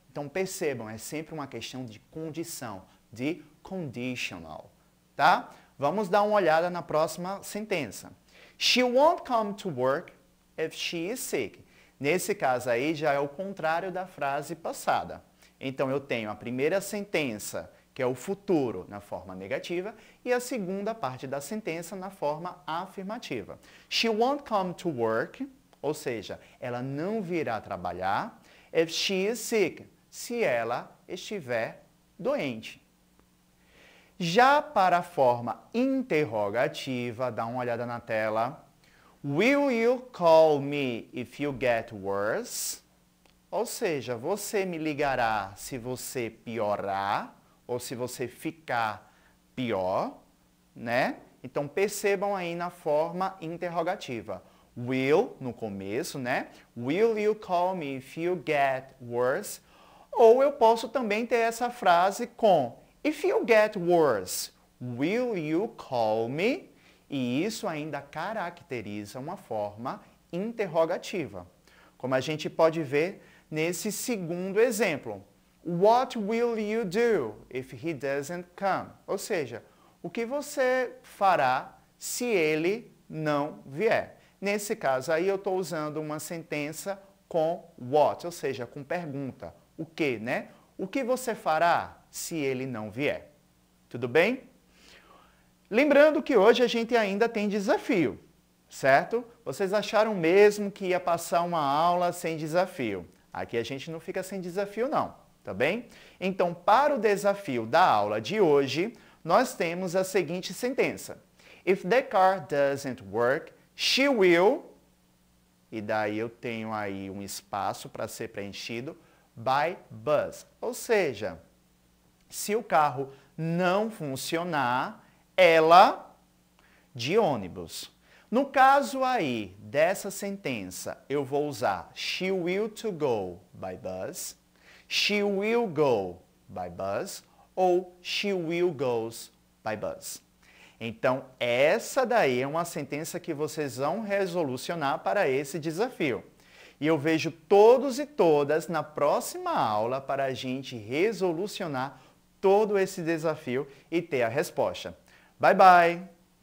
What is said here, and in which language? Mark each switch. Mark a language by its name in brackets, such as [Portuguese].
[Portuguese] Então percebam, é sempre uma questão de condição, de conditional, tá? Vamos dar uma olhada na próxima sentença. [English] She won't come to work if she is sick. [Portuguese] Nesse caso aí já é o contrário da frase passada. Então eu tenho a primeira sentença, que é o futuro, na forma negativa, e a segunda parte da sentença na forma afirmativa. [English] She won't come to work, [Portuguese] ou seja, ela não virá trabalhar, [English] if she is sick, [Portuguese] se ela estiver doente. Já para a forma interrogativa, dá uma olhada na tela. [English] Will you call me if you get worse? [Portuguese] Ou seja, você me ligará se você piorar ou se você ficar pior, né? Então percebam aí na forma interrogativa. Will no começo, né? [English] Will you call me if you get worse? [Portuguese] Ou eu posso também ter essa frase com [English] if you get worse, will you call me? [Portuguese] E isso ainda caracteriza uma forma interrogativa. Como a gente pode ver nesse segundo exemplo. [English] What will you do if he doesn't come? [Portuguese] Ou seja, o que você fará se ele não vier? Nesse caso aí eu estou usando uma sentença com what, ou seja, com pergunta. O que, né? O que você fará se ele não vier? Tudo bem? Lembrando que hoje a gente ainda tem desafio, certo? Vocês acharam mesmo que ia passar uma aula sem desafio? Aqui a gente não fica sem desafio não, tá bem? Então, para o desafio da aula de hoje, nós temos a seguinte sentença. [English] If the car doesn't work, she will, [Portuguese] e daí eu tenho aí um espaço para ser preenchido, [English] by bus. [Portuguese] Ou seja, se o carro não funcionar, ela de ônibus. No caso aí dessa sentença, eu vou usar [English] she will to go by bus, she will go by bus ou she will goes by bus. [Portuguese] Então, essa daí é uma sentença que vocês vão resolucionar para esse desafio. E eu vejo todos e todas na próxima aula para a gente resolucionar todo esse desafio e ter a resposta. [English] Bye, bye!